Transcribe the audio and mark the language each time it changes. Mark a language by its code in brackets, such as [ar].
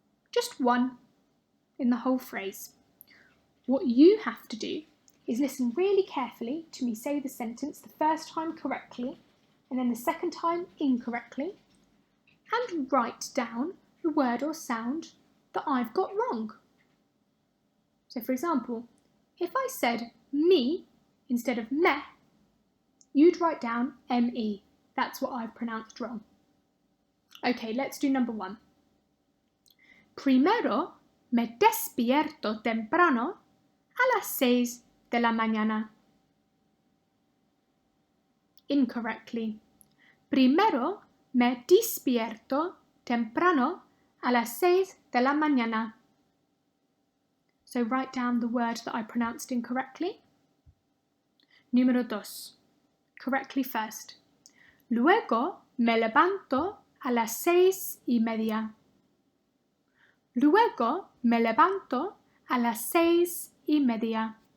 [en] Just one in the whole phrase. What you have to do is listen really carefully to me say the sentence the first time correctly and then the second time incorrectly, and write down the word or sound that I've got wrong. So for example, if I said me instead of me, you'd write down me. That's what I've pronounced wrong. Okay, let's do number 1. [es] Primero me despierto temprano a las 6 de la mañana. [en] Incorrectly. [es] Primero me despierto temprano a las 6 de la mañana. [en] So write down the word that I pronounced incorrectly. [es] Número 2. [en] Correctly first. [es] Luego me levanto a las 6:30. Luego me levanto a las 6:30.